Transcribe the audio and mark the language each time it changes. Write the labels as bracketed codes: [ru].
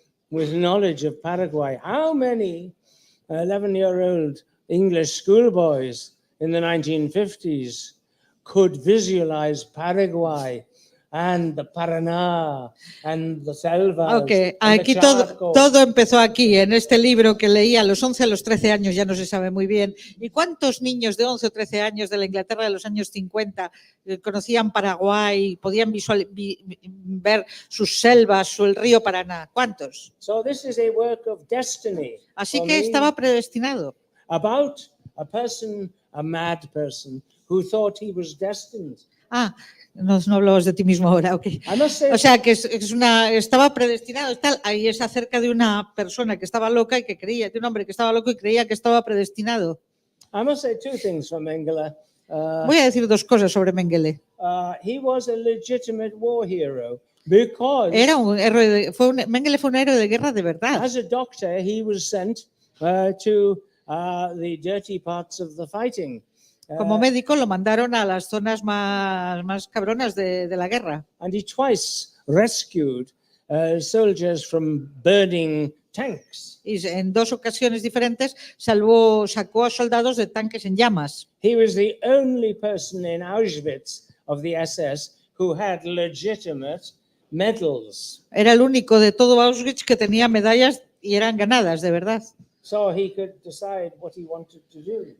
[en] with knowledge of Paraguay. How many 11-year-old English schoolboys in the 1950s could visualize Paraguay and the Paraná and the selvas? Okay. And [es] Aquí [en] the [es] todo empezó aquí, en este libro que leí a los 11, a los 13 años, ya no se sabe muy bien. ¿Y cuántos niños de 11 o 13 años de la Inglaterra de los años 50 conocían Paraguay, podían ver sus selvas, el río Paraná? ¿Cuántos? [en] So this is a work of destiny. [es] Así que estaba predestinado. [en] About a person, a mad person, who thought he was destined. [es] No hablabas de ti mismo ahora, ok. O sea, que estaba predestinado, tal, ahí es acerca de una persona que estaba loca y que creía, de un hombre que estaba loco y creía que estaba predestinado. [en] I must say two things for Mengele. [es] Voy a decir dos cosas sobre Mengele. [en] He was a legitimate war hero because [es] Era un héroe, Mengele fue un héroe de guerra de verdad. [en] As a doctor, he was sent to the dirty parts of the fighting. [es] Como médico lo mandaron a las zonas más cabronas de la guerra. [en] And he twice rescued soldiers from burning tanks. [es] Y en dos ocasiones diferentes sacó a soldados de tanques en llamas. [en] He was the only person in Auschwitz of the SS who had legitimate medals. [es] Era el único de todo Auschwitz que tenía medallas y eran ganadas, de verdad. [en] So he could decide what he wanted to do.